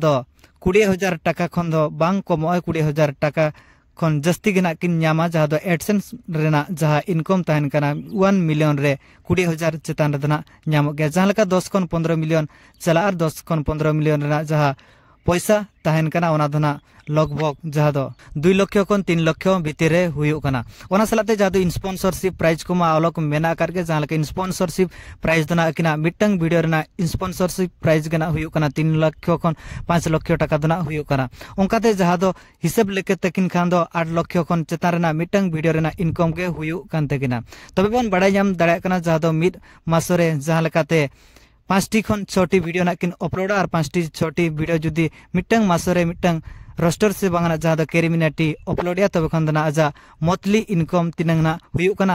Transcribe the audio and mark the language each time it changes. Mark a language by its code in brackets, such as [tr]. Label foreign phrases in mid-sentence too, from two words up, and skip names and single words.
[sat] दो 20,000 टाका खन दो बांग कमो 20,000 टाका खन जस्ती गिना किन न्यामा जहाँ दो एडसेंस रेना जहाँ इनकम तहन कना 1 मिलियन रे 20,000 चेतान रेना न्यामो गया जहाँ लका 10 खन 15 मिलियन चला और 10 खन 15 मिलियन रेना जहाँ पैसा तहन कना ओना धना लगभग जहाँ दो 2 लाख खन 3 लाख भीतर रे हुयु कना ओना सलाते जहाँ दो [en] sponsorship prize [sat] को मा अलग मेना करके जहाँ लका [en] sponsorship prize [sat] दना किना मिटंग वीडियो रेना [en] sponsorship prize [sat] गना हुयु कना 3 लाख खन 5 लाख टाका दना हुयु कना ओंकाते जहाँ दो हिसाब लेके तकिन खान दो 8 लाख खन चेतान रेना मिटंग वीडियो रेना इनकम के हुयु कान तकिना तबे बन बड़ाय जाम दाड़ा कना जहाँ दो मिड मासरे जहाँ लकाते 5टी खन 6टी वीडियो ना किन अपलोड और 5टी 6टी वीडियो जुदी मिटंग मासरे मिटंग रोस्टर से बांगना जहाँ दो केरिमिनाटी अपलोड या तब खन दना आजा मोतली इनकम तिनंग ना हुयु कना